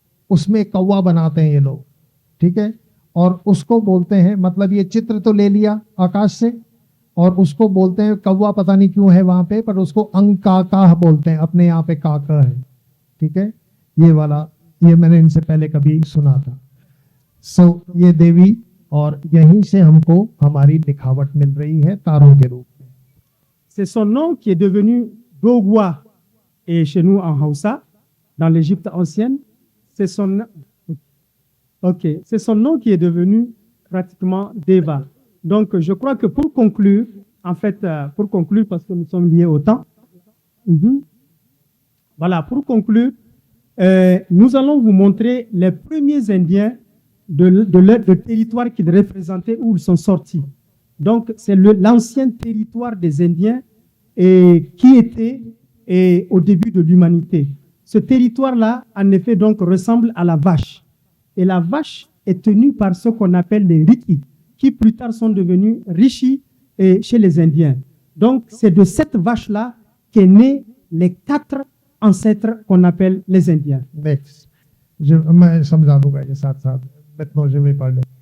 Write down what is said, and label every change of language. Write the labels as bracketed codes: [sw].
[hi] उसमें कौवा बनाते हैं ये लोग, ठीक है, और उसको बोलते हैं, मतलब ये चित्र तो ले लिया आकाश से, और उसको बोलते हैं कौवा, पता नहीं क्यों है वहां पे, पर उसको अंकाका बोलते हैं, अपने यहाँ पे काका है, ठीक है, ये वाला, ये मैंने इनसे पहले कभी सुना था। सो ये देवी, और यहीं से हमको हमारी दिखावट मिल रही है तारों के रूप में। [fr] C'est son nom qui est devenu Dogwa, et chez nous en Hausa, dans l'Égypte ancienne, c'est son, okay, c'est son nom qui est devenu pratiquement Deva. Donc, je crois que pour conclure, en fait, pour conclure, parce que nous sommes liés au temps, voilà, pour conclure, nous allons vous montrer les premiers Indiens de territoire qu'ils représentaient, où ils sont sortis. Donc, c'est l'ancien territoire des Indiens qui était au début de l'humanité. Ce territoire-là, en effet, donc, ressemble à la vache. Et la vache est tenue par ce qu'on appelle les Riki, qui plus tard sont devenus Rishi chez les Indiens. Donc, c'est de cette vache-là qu'est né les 4 ancêtres qu'on appelle les Indiens. [en] Next. [hi] मैं समझा दूंगा ये साथ साथ, मेथनोलॉजी में पढ़ ले।